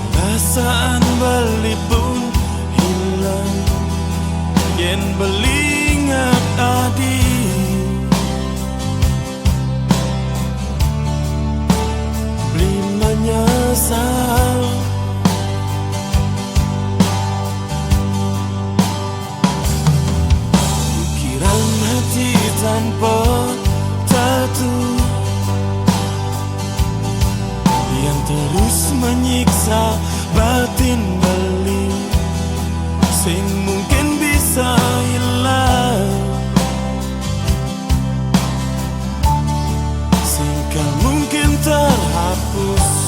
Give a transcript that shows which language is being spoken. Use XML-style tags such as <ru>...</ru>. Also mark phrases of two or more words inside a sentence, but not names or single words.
<id>perasaan beli pun hilang,</id> <ban>yen belingat adi beli menyesal.</ban> <id>Ukiran hati tanpa tatu yang terus menyiksa batin beli, sing mungkin bisa hilang, sing kan mungkin terhapus.</id>